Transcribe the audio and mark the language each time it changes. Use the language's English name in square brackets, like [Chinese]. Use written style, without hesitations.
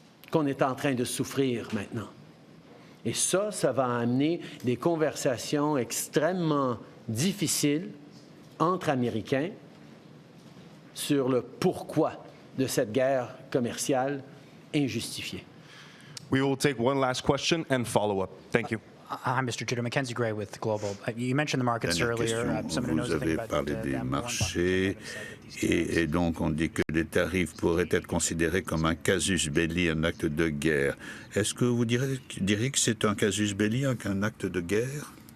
[French] qu'on est en train de souffrir maintenant. » Et ça va amener des conversations extrêmement difficiles entre Américains sur le pourquoi de cette guerre commerciale injustifiée. [English] We will take one last question and follow up. Thank you. Hi, Mr. Judah. Mackenzie Gray with Global. You mentioned the markets earlier. [French] Vous avez parlé des marchés et donc on dit que les tarifs pourraient être considérés comme un casus belli, un acte de guerre. Est-ce que vous diriez que c'est un casus belli, un acte de guerre?